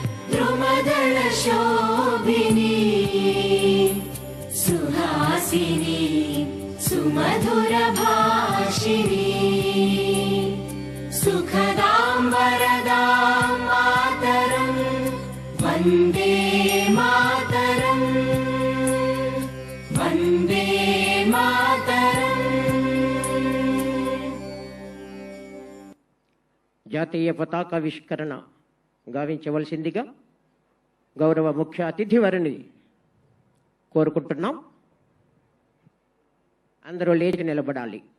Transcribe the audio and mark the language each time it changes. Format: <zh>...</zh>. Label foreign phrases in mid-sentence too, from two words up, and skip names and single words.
<sa>द्रुमदलशोभिनी सुहासिनी सुमधुरभाषिणी सुखदां वरदां मातरं वन्दे मातरं वन्दे मातरं।</sa> <te>జాతీయ పతాకావిష్కరణ గావించవలసిందిగా గౌరవ ముఖ్య అతిథి వారిని కోరుకుంటున్నాం. అందరూ లేచి నిలబడాలి.</te>